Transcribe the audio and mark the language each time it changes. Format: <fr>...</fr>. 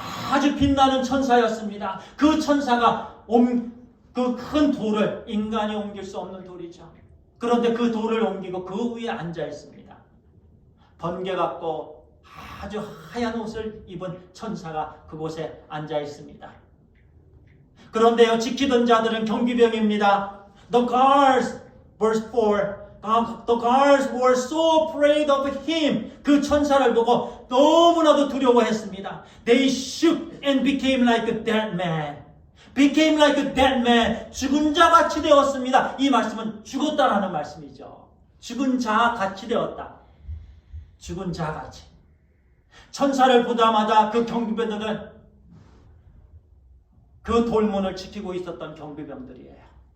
<ko>아주 빛나는 천사였습니다. 그 천사가 그 큰 돌을, 인간이 옮길 수 없는 돌이죠. 그런데 그 돌을 옮기고 그 위에 앉아 있습니다. 번개같고 아주 하얀 옷을 입은 천사가 그곳에 앉아 있습니다. 그런데요, 지키던 자들은 경비병입니다.</ko> <en>The guards, verse 4, the guards were so afraid of him.</en> <ko>그 천사를 보고 너무나도 두려워했습니다.</ko> <en>They shook and became like a dead man. Became like a dead man.</en> <ko>죽은 자같이 되었습니다. 이 말씀은 죽었다라는 말씀이죠. 죽은 자같이 되었다. 죽은 자같이. 천사를 보자마자 그 경비병들은 그 돌문을 지키고 있었던 경비병들이에요.</ko>